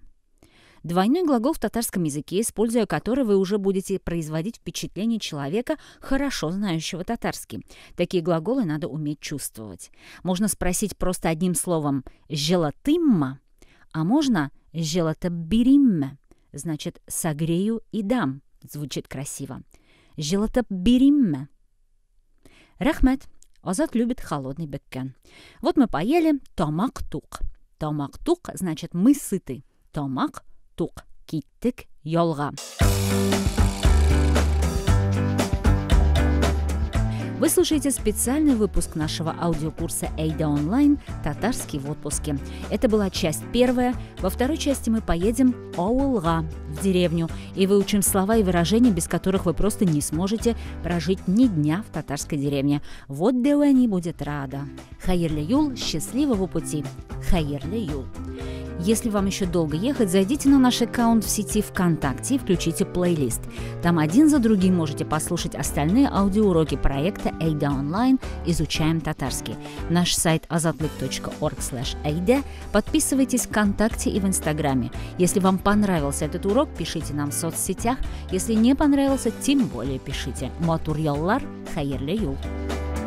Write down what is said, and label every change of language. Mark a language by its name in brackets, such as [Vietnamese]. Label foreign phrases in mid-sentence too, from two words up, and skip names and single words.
[Russian] Двойной глагол в татарском языке, используя который вы уже будете производить впечатление человека, хорошо знающего татарский. Такие глаголы надо уметь чувствовать. Можно спросить просто одним словом «желатымма», а можно «желатабиримме», значит «согрею и дам». Звучит красиво. «Желатабиримме». Рахмет. Азат любит холодный беккән. Вот мы поели [Tatar] «тамак тук». «Тамак тук» [Russian] значит «мы сыты». [Tatar] «Тамак тук». Киттик ялга. [Russian] Вы слушаете специальный выпуск нашего аудиокурса Эйда онлайн «Татарский в отпуске». Это была часть первая. Во второй части мы поедем ауылга, в деревню, и выучим слова и выражения, без которых вы просто не сможете прожить ни дня в татарской деревне. Вот Деуэни будет рада. [Tatar] Хайырлы юл, [Russian] счастливого пути. [Tatar] Хайырлы юл. [Russian] Если вам еще долго ехать, зайдите на наш аккаунт в сети ВКонтакте и включите плейлист. Там один за другим можете послушать остальные аудиоуроки проекта Эйда онлайн «Изучаем татарский». Наш сайт azatlyk.org/aid. Подписывайтесь ВКонтакте и в Инстаграме. Если вам понравился этот урок, пишите нам в соцсетях. Если не понравился, тем более пишите. [Tatar] Матур яллар, хайырлы юл.